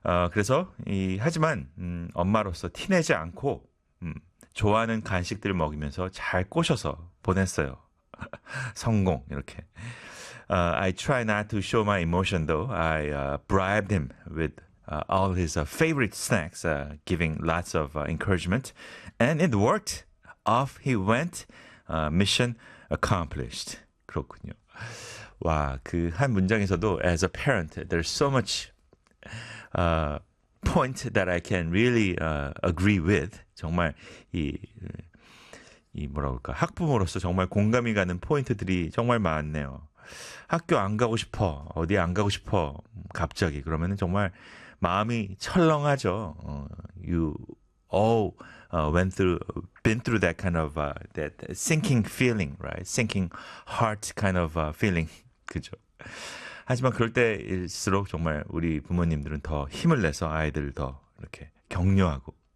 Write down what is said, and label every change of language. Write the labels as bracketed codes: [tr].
[ko] 그래서, 하지만 엄마로서 티내지 않고 좋아하는 간식들 먹이면서 잘 꼬셔서 보냈어요. 성공 이렇게. [en] I try not to show my emotion though. I bribed him with all his favorite snacks, giving lots of encouragement, and it worked. Off he went. Mission accomplished. [ko] 그렇군요. 와, 그한 문장에서도 [en] as a parent, there's so much point that I can really agree with. [ko] 정말 이 뭐랄까 학부모로서 정말 공감이 가는 포인트들이 정말 많네요. 학교 안 가고 싶어, 어디 안 가고 싶어, 갑자기 그러면은 정말 마음이 철렁하죠. [en] You all been through that kind of that sinking feeling, right? Sinking heart kind of feeling, [ko] 그죠? 하지만 그럴 때일수록 정말 우리 부모님들은 더 힘을 내서 아이들을 더 이렇게 격려하고.